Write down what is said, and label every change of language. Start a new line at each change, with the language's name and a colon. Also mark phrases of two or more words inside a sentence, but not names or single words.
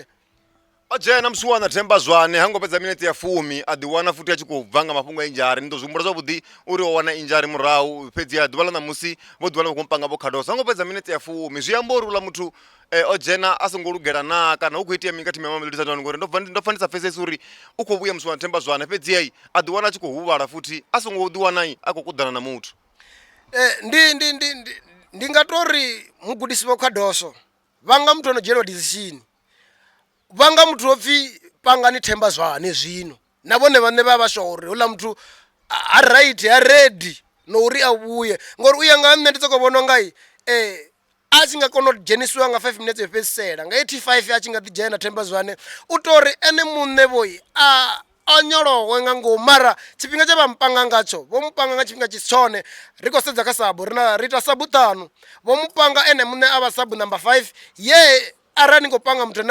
Venda: o dzhena musiwana Themba Zwane hango fhedza minete ya 10 a ḓi wana futhi a tshi khou bva nga mafhungo a injari ni ḓo zwi humbula zwavhuḓi uri o wana injari murahu fhedzi a ḓuvha ḽa ṋamusi vho ḓuvha ḽa khou mpanga vho Khadoso hango fhedza minete ya 10 zwi amba uri uḽa muthu o dzhena a songo lugela na kana hu khou itea mini kha thimu ya Mamelodi Sundowns ngori ndo pfa ndi sa pfhesesi uri u khou vhuya musiwana Themba Zwane fhedzi a ḓi wana a tshi khou huvhala futhi a songo ḓi wana a khou kuḓana na muthu. Ndi nga tori mugudisi vho Khadoso vhanga muthu ono dzhielwa decision vhanga muthu opfi pangani Themba Zwane zwino na vhone vhane vha vha sure uri hula muthu a right a ready no uri a vhuye ngori u ya nga nṋe ndi soko vhona ngai a tshi nga kona u dzhenisiwa nga 5 minutes yo fhedzisela nga 85 a tshi nga ḓi dzhena Themba Zwane u tori ene muṋe vhoyi a nyolowe nga ngomu mara tshifhinga tshe vha mpanga ngatsho vho mpanga nga tshifhinga tshi tshone ri khou sedza kha sabu ri ita sabu ṱanu vho mpanga ene muṋe a vha sabu number 5 ye arali ni khou panga muthu ane